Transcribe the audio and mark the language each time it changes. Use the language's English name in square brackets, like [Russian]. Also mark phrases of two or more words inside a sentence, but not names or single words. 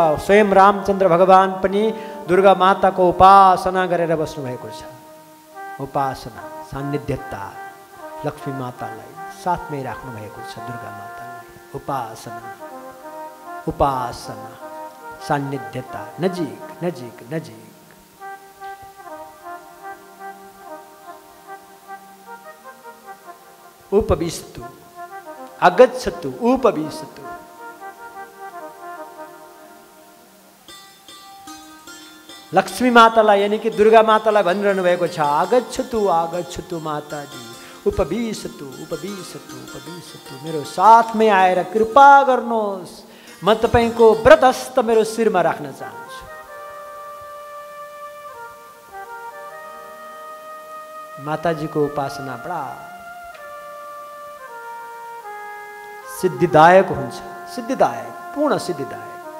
[Nepali] स्वयं रामचन्द्र भगवान पनि दुर्गा माताको उपासना गरेर बस्नुभएको छ। उपासना, सान्निध्यता, लक्ष्मी मातालाई साथमै राख्नु भएको छ। दुर्गा मातालाई उपासना, उपासना, सान्निध्यता, नजिक नजिक नजिक। [Sanskrit] उपविष्टु, आगच्छतु उपविशतु। [Nepali] लक्ष्मी मातालाई यानी कि दुर्गा मातालाई भनिरहनु भएको छ, [Sanskrit] आगच्छतु आगच्छतु माताजी, उपविशतु उपविशतु उपविशतु, [Nepali] मेरो साथमै आएर कृपा गर्नुहोस्, म तपाईको व्रत हस्त मेरो शिरमा राख्न चाहन्छु। माताजीको उपासना बडा सिद्धिदायक हुन्छ, सिद्धिदायक, पूर्ण सिद्धिदायक।